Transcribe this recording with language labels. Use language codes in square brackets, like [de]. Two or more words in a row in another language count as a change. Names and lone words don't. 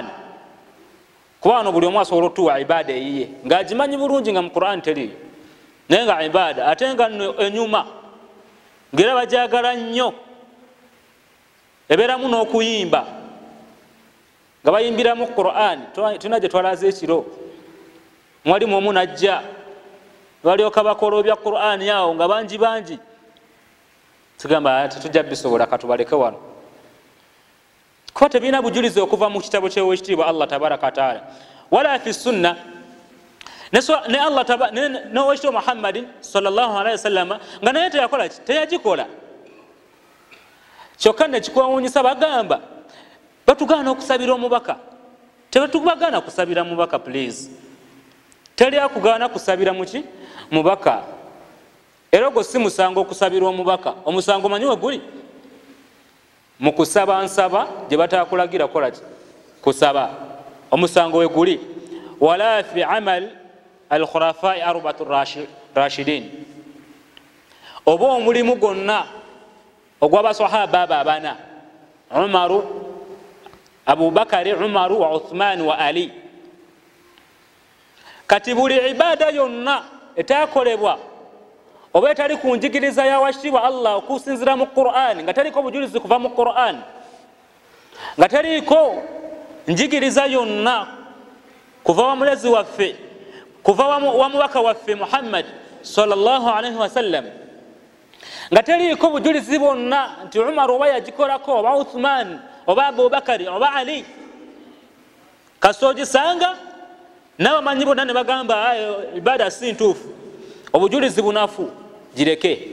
[lg] Kuba wano buli omu asobola otuwa ibada eyiye ng'agimanyi bulungi nga mu Qur'an teriiyo, naye nga ibada ate nga enyuma ng'era bagyagala nnyo, ebeeramu n'okuyimba nga bayimbiramu Qur'an. Tulina gye twalaze ekiro, mwalimu omu najja balyoka bakola obya Qur'an yawo nga bangi bangi, tugamba tetujja bisobola katubaleke wano, kuba tebirina bujulizi okuva mu kitabo ky'Oweekitiibwa Allah [ar] tabaraka wa taala [lg] wala fi sunna ne Allah n'Oweekitiibwa Muhammadin [ar] sallallahu alaihi wasallam [lg] nga naye teyakola ki, teyagikola. Kyokka ne kikwewuunyisa bagamba batugaana okusabira omubaka, tebatubagaana kusabira mubaka. Please, teri akugaana kusabira muki mubaka. Era gwo si musango okusabira omubaka. Omusango manyi we guli mu kusaba nsaba gye batakulagira kola ki kusaba, omusango we guli. [ar] Wala fi amal al-khurafai arbatu rashidin, [lg] oba omulimu gwonna ogw'abasahaba abo abana, Umaru, Abubakari, Umaru wa Uthman wa Ali. Kati buli ibada yonna etakolebwa oba etali ku njigiriza ya Oweekitiibwa Allah okusinzira mu Qur'an, nga teriko bujulizi kuva mu Qur'an, nga teriko njigiriza yonna kuva wa mulezi waffe, kuva wa mubaka waffe Muhammad [ar] sallallahu alaihi wasallam, [lg] nga teriko bujulizi bwonna nti Umar oba yagikolako oba Uthman oba Abubakari oba Ali, kasoogisanga n'abamanyi bonna ne bagamba ibada si ntuufu, obujulizi bunafu, gireke.